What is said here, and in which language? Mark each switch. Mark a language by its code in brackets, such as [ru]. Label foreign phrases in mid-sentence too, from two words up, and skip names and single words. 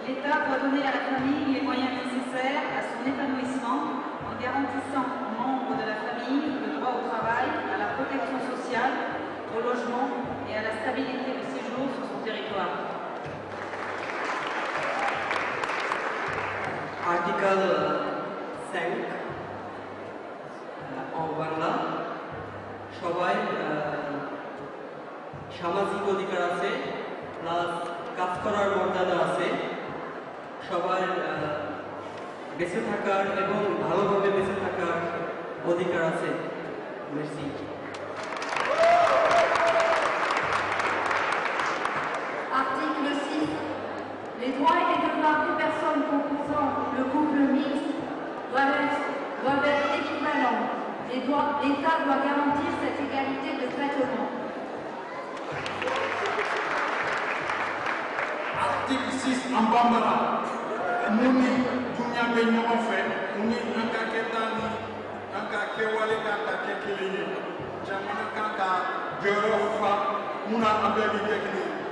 [fr] L'État doit donner à la famille les moyens nécessaires à son épanouissement en garantissant aux membres de la famille le droit au travail, à la protection sociale, au logement et à la stabilité de séjour sur son territoire. Article 5 en [bn] বাংলা সবাই সামাজিক অধিকার আছে প্লাস কাজ করার মর্যাদা আছে সবাই বেঁচে থাকার এবং ভালোভাবে বেঁচে থাকার অধিকার আছে। মেরসি। [fr] Article 6. Les droits et devoirs des personnes composant le couple mixte doivent être équivalents. L'État doit garantir cette égalité de traitement. Article 6 en bambara. [bm] Muni dunya be ɲɔgɔn fɛ ni an ka kɛta ni an ka kɛwale kan ka kɛ kelen ye jamana kan ka jɔyɔrɔ fa mun na an bɛɛ bi kɛ kelen ye.